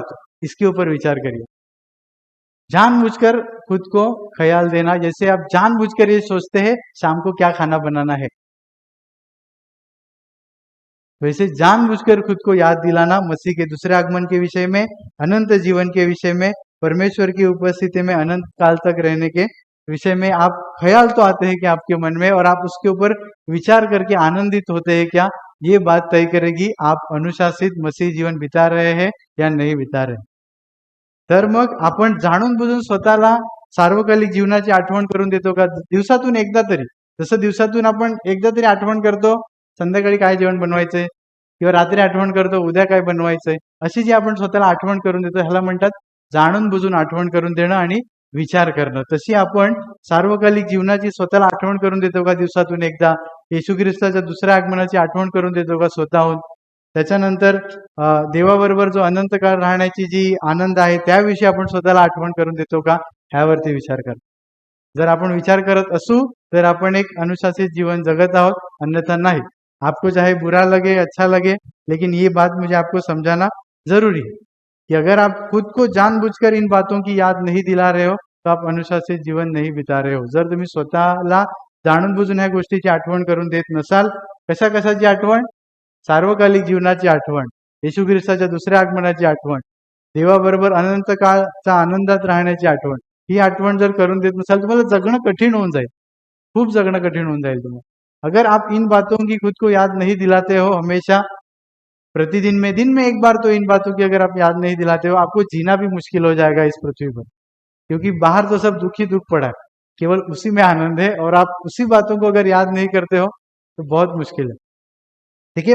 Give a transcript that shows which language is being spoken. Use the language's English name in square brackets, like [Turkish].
[Hindi] तो इसके ऊपर विचार करिए. जानबूझकर खुद को ख्याल देना, जैसे आप जानबूझकर ये सोचते हैं शाम को क्या खाना बनाना है, वैसे जानबूझकर खुद को याद दिलाना मसीह के दूसरे आगमन के विषय में, अनंत जीवन के विषय में, परमेश्वर की उपस्थिति में अनंत काल तक रहने के विषय में आप ख्याल तो आते हैं कि आपके मन में, और आप उसके ऊपर विचार करके आनंदित होते हैं क्या? ये बात तय करेगी आप अनुशासित मसीह जीवन बिता रहे हैं या नहीं बिता रहे. [Marathi] तर मग आपण जाणून बुजून स्वतःला सार्वकालिक जीवनाची आठवण करून देतो का? दिवसातून एकदा तरी, जसं दिवसातून आपण एकदा तरी आठवण करतो संध्याकाळी काय जेवण बनवायचंय, किंवा रात्री आठवण करतो उद्या काय बनवायचंय, अशी जी आपण स्वतःला आठवण करून देतो ह्याला म्हणतात जाणून बुजून आठवण करून देणं आणि विचार करणं. तशी आपण सार्वकालिक जीवनाची स्वतःला आठवण करून देतो का दिवसातून एकदा? येशू ख्रिस्ताच्या दुसऱ्या आगमनाची आठवण करून देतो का स्वतःहून? त्याच्यानंतर देवाबरोबर जो अनंत काळ राहण्याची जी आनंद आहे त्याविषयी आपण स्वतःला आठवण करून देतो का? ह्यावरती विचार करा. जर आपण विचार करत असू तर आपण एक अनुशासित जीवन जगत आहोत, अन्यथा नहीं. [Hindi] आपको चाहे बुरा लगे अच्छा लगे, लेकिन ये बात मुझे आपको समझाना जरूरी है कि अगर आप खुद को जानबूझकर इन बातों की याद नहीं दिला रहे हो तो आप अनुशासित जीवन नहीं बिता रहे हो. [Marathi] जर तुम्ही स्वतःला जाणून बुजून ह्या गोष्टीची आठवण करून देत नसाल, कशा कशाची आठवण? सार्वकालिक जीवनाची आठवण, येशू ख्रिस्ताच्या दुसऱ्या आगमनाची आठवण, देवाबरोबर अनंत काळचा आनंदात राहण्याची आठवण, ही आठवण जर करून देत नसाल तुम्हाला जगणं कठीण होऊन जाईल, खूप जगणं कठीण होऊन जाईल तुम्हाला. [Hindi] अगर आप इन बातों की खुद को याद नहीं दिलाते हो हमेशा, प्रतिदिन में, दिन में एक बार तो इन बातों की अगर आप याद नहीं दिलाते हो, आपको जीना भी मुश्किल हो जाएगा इस पृथ्वी पर, क्योंकि बाहर तो सब दुखी दुख पड़ा है, केवल उसी में आनंद है, और आप उसी बातों को अगर याद नहीं करते हो तो बहुत मुश्किल है. ठीक है.